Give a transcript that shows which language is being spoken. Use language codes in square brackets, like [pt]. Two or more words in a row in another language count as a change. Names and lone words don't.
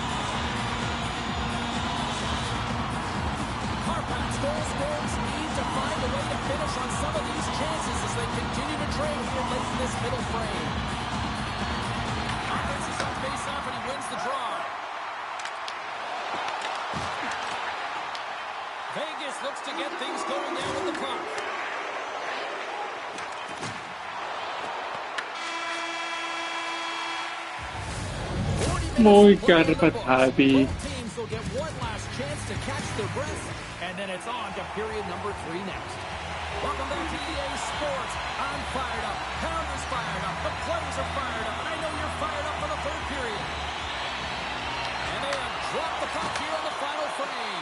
[en] Harpats goals need to find a way to finish on some of these chances as they continue to trail here late in this middle frame. Harpats is on face-off and he wins the draw. Vegas looks to get things going there with the puck. [fi] Moi kärpät hävii. [en] Both teams will get one last chance to catch their breath, and then it's on to period number 3 next. Welcome back to EA Sports. I'm fired up. Pounder's fired up. The players are fired up, and I know you're fired up for the third period. And they have dropped the puck here in the final frame.